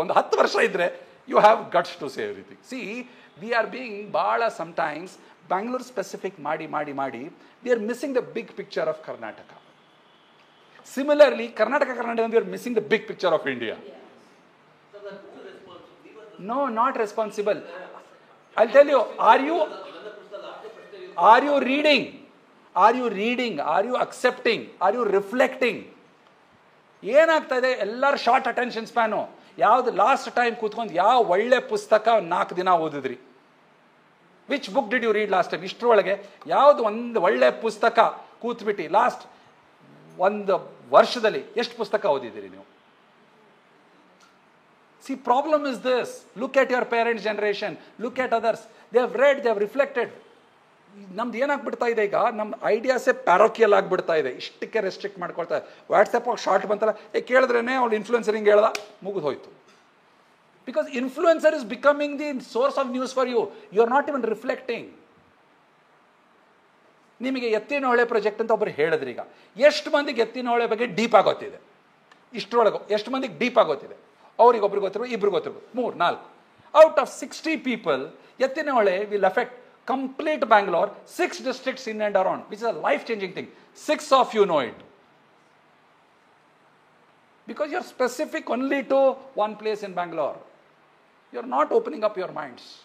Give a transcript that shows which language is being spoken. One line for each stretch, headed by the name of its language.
Kannada: ಒಂದು 10 ವರ್ಷ ಇದ್ದರೆ
English: You have guts to say everything. See, we are being ಭಾಳ sometimes Bangalore specific
Kannada: ಮಾಡಿ ಮಾಡಿ ಮಾಡಿ
English: We are missing the big picture of Karnataka. Similarly Karnataka we are missing the big picture of India. No, not responsible. I'll tell you, are you reading? Are you accepting? Are you reflecting?
Kannada: ಏನಾಗ್ತಾ ಇದೆ, ಎಲ್ಲರ short attention span. ಯಾವ್ದು last time ಕೂತ್ಕೊಂಡು ಯಾವ ಒಳ್ಳೆ ಪುಸ್ತಕ 4 ದಿನ ಓದಿದ್ರಿ?
English: Which book did you read last time?
Kannada: ಇಷ್ಟರೊಳಗೆ ಯಾವುದು ಒಂದು ಒಳ್ಳೆ ಪುಸ್ತಕ ಕೂತ್ಬಿಟ್ಟು ಲಾಸ್ಟ್ 1 ವರ್ಷದಲ್ಲಿ ಎಷ್ಟು ಪುಸ್ತಕ ಓದಿದ್ದೀರಿ ನೀವು?
English: See, problem is this. Look at your parents' generation. Look at others. They have read, they have reflected.
Kannada: ನಮ್ದು ಏನಾಗ್ಬಿಡ್ತಾ ಇದೆ ಈಗ, ನಮ್ಮ ಐಡಿಯಾಸೇ ಪ್ಯಾರೋಕಿಯಲ್ ಆಗಿಬಿಡ್ತಾ ಇದೆ. ಇಷ್ಟಕ್ಕೆ ರೆಸ್ಟ್ರಿಕ್ಟ್ ಮಾಡ್ಕೊಳ್ತಾ ಇದೆ. ವಾಟ್ಸಪ್ಪಾಗಿ ಶಾರ್ಟ್ ಬಂತಲ್ಲ, ಕೇಳಿದ್ರೇ ಅವ್ಳು ಇನ್ಫ್ಲುಯೆನ್ಸರ್ ಹಿಂಗೆ ಹೇಳ್ದ, ಮುಗಿದು ಹೋಯ್ತು.
English: Because influencer is becoming the source of news for you. You are not even reflecting.
Kannada: ನಿಮಗೆ ಎತ್ತಿನಹೊಳೆ ಪ್ರಾಜೆಕ್ಟ್ ಅಂತ ಒಬ್ಬರು ಹೇಳಿದ್ರಿ. ಈಗ ಎಷ್ಟು ಮಂದಿಗೆ ಎತ್ತಿನಹೊಳೆ ಬಗ್ಗೆ ಡೀಪ್ ಆಗೋತಿದೆ? ಇಷ್ಟರೊಳಗೆ ಎಷ್ಟು ಮಂದಿಗೆ ಡೀಪ್ ಆಗೋತಿದೆ? ಅವ್ರಿಗೆ ಒಬ್ರಿಗೆ ಗೊತ್ತಿರ್ಬೋದು, ಇಬ್ರಿಗೆ ಗೊತ್ತಿರ್ಬೋದು, 3, 4.
English: Out of 60 people, Yettinahole will affect complete Bangalore, 6 districts in and around, which is a life-changing thing. 6 of you know it. Because you're specific only to one place in Bangalore. You're not opening up your minds.